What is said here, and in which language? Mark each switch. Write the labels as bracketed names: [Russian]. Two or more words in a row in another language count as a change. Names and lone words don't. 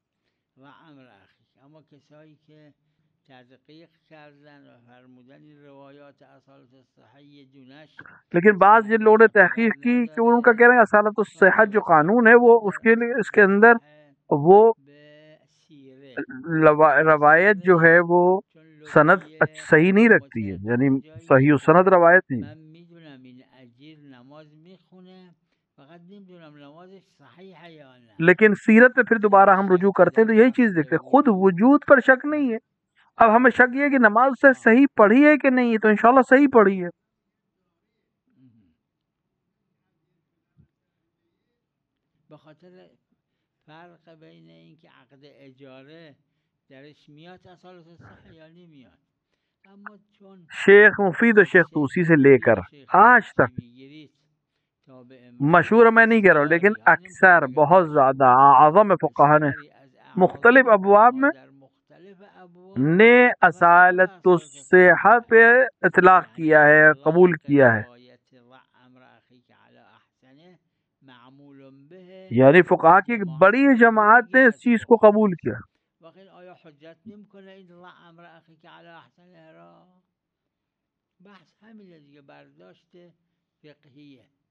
[Urdu] لیکن بعض جن لوگوں نے تحقیق کی کہ ان کا کہہ رہے ہیں اصالت الصحت جو قانون ہے وہ اس کے لیے اس کے اندر وہ روایت جو ہے وہ سند صحیح نہیں رکھتی ہے، یعنی صحیح سند روایت نہیں۔ لیکن سیرت پہ پھر دوبارہ ہم رجوع کرتے ہیں تو یہی چیز دیکھتے ہیں، خود وجود پر شک نہیں ہے۔ اب ہمیں شک یہ ہے کہ نماز سے صحیح پڑھی ہے کہ نہیں ہے، تو انشاءاللہ صحیح پڑھی ہے۔ [Persian] بخاطر فرق بین این که عقد اجاره درش میاد اصالت الصحه یا نمیاد، اما چون [Urdu] شیخ مفید و شیخ توسی سے لے کر آج تک مشہور میں نہیں کہہ رہا ہوں، لیکن اکثر بہت زیادہ اعظم فقہا نے مختلف ابواب میں نے اصالت الصحہ پہ اطلاق کیا ہے، قبول کیا ہے، یعنی فقہا کی ایک بڑی جماعت نے اس چیز کو قبول کیا۔ [Persian] آیا حجت نمیکنه این امر اخی که [Arabic] علی احسنه [Persian] را؟ بحث همینه دیگه، برداشت فقهیه.